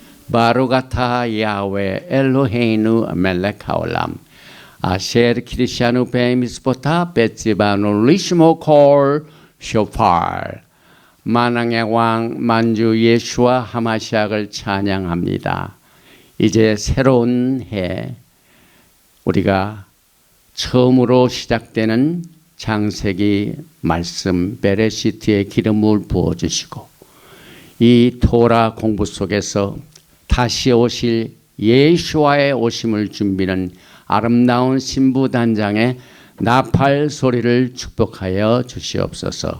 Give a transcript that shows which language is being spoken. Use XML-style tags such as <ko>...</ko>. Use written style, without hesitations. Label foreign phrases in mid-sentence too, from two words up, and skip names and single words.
<he>ברוך אתה יהוה אלוהינו מלך העולם אשר קדשנו במצוותיו וציוונו לשמוע קול שופר.</he> <ko>만왕의 왕 만주 예수와 하마시약을 찬양합니다. 이제 새로운 해, 우리가 처음으로 시작되는 창세기 말씀 베레시트의 기름을 부어주시고 이 토라 공부 속에서 다시 오실 예수와의 오심을 준비하는 아름다운 신부단장의 나팔 소리를 축복하여 주시옵소서.</ko>